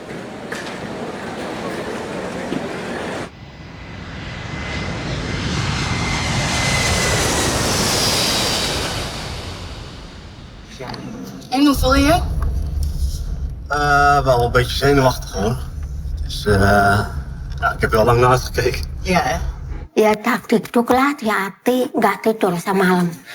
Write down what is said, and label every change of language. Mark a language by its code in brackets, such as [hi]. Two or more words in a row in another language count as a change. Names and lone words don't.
[nl] En hoe voel je je? Wel een beetje zenuwachtig hoor. Dus ik heb er al lang naar uitgekeken. Ja, hè? [id] Ya taktik tuh hati-hati, gak tidur semalam.